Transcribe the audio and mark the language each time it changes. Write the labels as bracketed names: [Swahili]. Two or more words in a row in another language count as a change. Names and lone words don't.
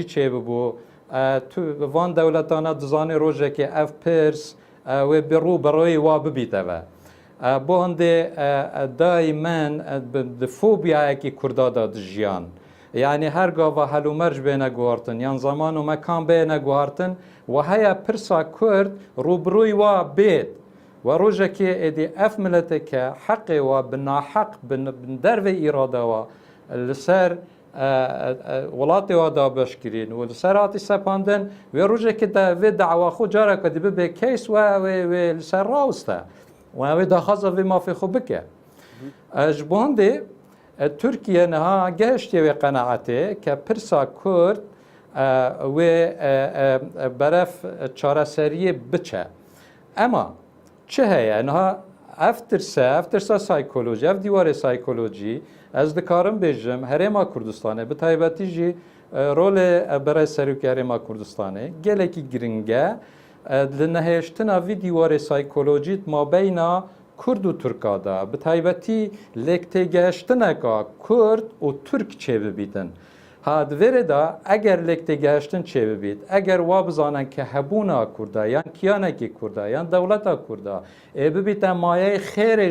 [Kurdish] çêbibû van dewletana dizanê rojekê ev pirs wê bi rûberoyê wa bibîte ve bo hindê daîmen di fobiyayekî Kurda da dijiyan yani her gava helûmer ji bê neguhartin yan zaman û mekan bê neguhartin ve heya pirsa Kurd rûbiroyê wa bêt ve rojekê êdî ev mileteke heqê wa bi naheq bi dervê îrada wa li ser وڵاتی وا دابشکرین و لەسەر هاتی سەپاندن وێ ڕۆژێکی وێ داوا خۆ جارێکە دی ببێ کەیس وێ لەسەر ڕاوستە و وێ داخوازە وێ مافی خۆ بکە ji bo hindê Tirkiye niha gehiştiye wê qenaetê ke pirsa Kurd wê beref çareseriyê biçe ema çi heye niha ev tirsa saykolojî ev dîwarê saykolojî ez dikarim bêjim Herêma Kurdistanê bi taybetî jî rolê berê serokê Herêma Kurdistanê gelekî giring e li nehêştina vî dîwarê saykolojî mabeyna کورد و تورکادا به تایبەتی لێکتێگەشتنێکە کورد و تورک چێ ببیتن هادوێرەدا ئەگەر لێکتێگەشتن چێ ببیت ئەگەر وا بزانن کە هەبوونا کووردا یان کیانێکی کووردا یان دەوڵەتە کووردا ئێ ببیتە مایەی خێرێژ